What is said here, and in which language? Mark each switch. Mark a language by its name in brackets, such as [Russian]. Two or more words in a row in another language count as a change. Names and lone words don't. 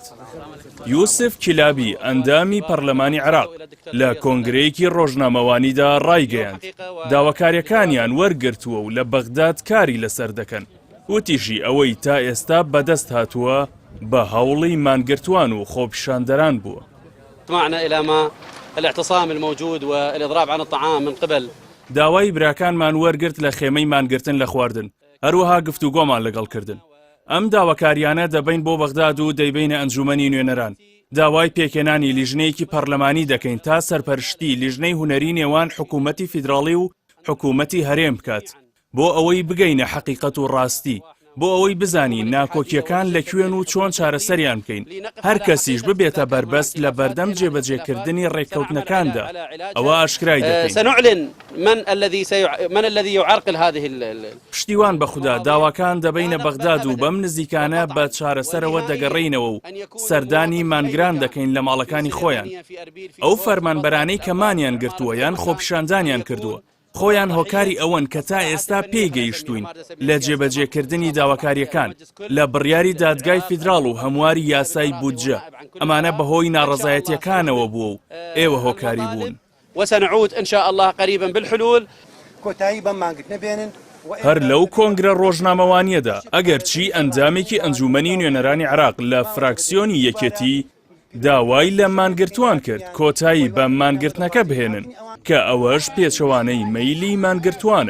[Central Kurdish] یوسف کیلابی ئەندامی پەرلەمانی عێراق لە کۆنگرەیەکی ڕۆژنامەوانیدا ڕایگەیاند داواکاریەکانیان وەرگرتووە و لە بەغداد کاری لەسەر دەکەن. وتیژی ئەوەی تا ئێستا بەدەست هاتووە بە هەوڵی مانگرتوان و خۆپیشاندەران بووە. [Arabic] طمعنا إلى ما الاعتصام الموجود والإضراب عن الطعام من قبل [Central Kurdish] داوای براکانمان وەرگرت لە خێمەی مانگرتن لە خواردن، هەروەها گفتوگۆمان لەگەڵ کردن. ئەم داواکاریانە دەبین بۆ بەغداد و دەیبینە ئەنجومەنی نوێنەران. داوای پێکێنانی لیژنەیەکی پەرلەمانی دەکەین تا سەرپەرشتی لیژنەی هونەری نێوان حکوومەتی فیدراڵی و حکوومەتی هەرێم بکات بۆ ئەوەی بگەینە حەقیقەت و ڕاستی، بۆ ئەوەی بزانین ناکۆکیەکان لەکوێن و چۆن چارەسەریان بکەین. هەر کەسیش ببێتە بەربەست لە بەردەم جێبەجێکردنی ڕێککەوتنەکاندا. ئەوە ئاشکرای دەکەین. [Arabic] سنعلن من الذي يعرقل هذه [Central Kurdish] پشتیوان بەخدا داواکان دەبینە بەغداد و بەم نزیکانە بە چارەسەرەوە دەگەڕێینەوە و سەردانی مانگران دەکەین لە ماڵەکانی خۆیان. ئەو فەرمانبەرانەی کە مانیان گرتووە یان خۆپیشاندانیان کردووە خۆیان هۆکاری ئەوەن کە تا ئێستا پێی گەیشتوین لە جێبەجێکردنی داواکاریەکان لە بڕیاری دادگای فیدراڵ و هەمواری یاسای بودجە. ئەمانە بەهۆی ناڕەزایەتیەکانەوە بووە و ئێوە هۆکاری بوون. [Arabic] وسنعود إن شاء الله قريبا بالحلول. [Central Kurdish] کۆتایی بەم مانگرتنە بێنن. هەر لەو کۆنگرە ڕۆژنامەوانیەدا ئەگەر چی ئەنجامێکی ئەنجومەنی نوێنەرانی عێراق لە فراکسیۆنی یەکێتی داوای لە مانگرتوان کرد کۆتایی بە مانگرتنەکە بهێنن کە ئەوەش پێچەوانەی مەیلی مانگرتوانە.